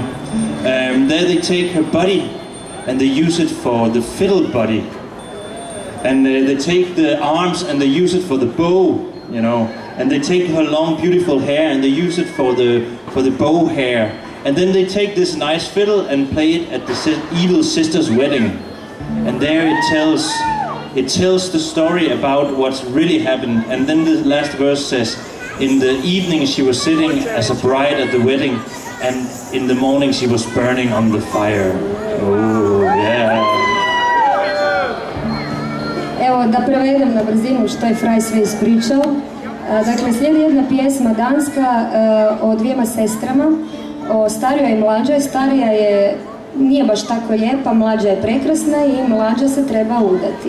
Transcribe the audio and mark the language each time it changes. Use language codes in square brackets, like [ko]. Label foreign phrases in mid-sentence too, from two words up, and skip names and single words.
[en] There they take her body, and they use it for the fiddle body, and they take the arms and they use it for the bow, you know, and they take her long beautiful hair and they use it for the bow hair, and then they take this nice fiddle and play it at the evil sister's wedding, and there it tells the story about what's really happened. And then the last verse says, in the evening she was sitting as a bride at the wedding, and in the morning she was burning on the fire. Oh, yeah. [hr] Evo, da prevedem na brzinu što je Fraj sve ispričao. Dakle, slijedi jedna pjesma danska o 2 sestrama, o starijoj i mlađoj. Starija nije baš tako lijepa, mlađa je prekrasna i mlađa se treba udati.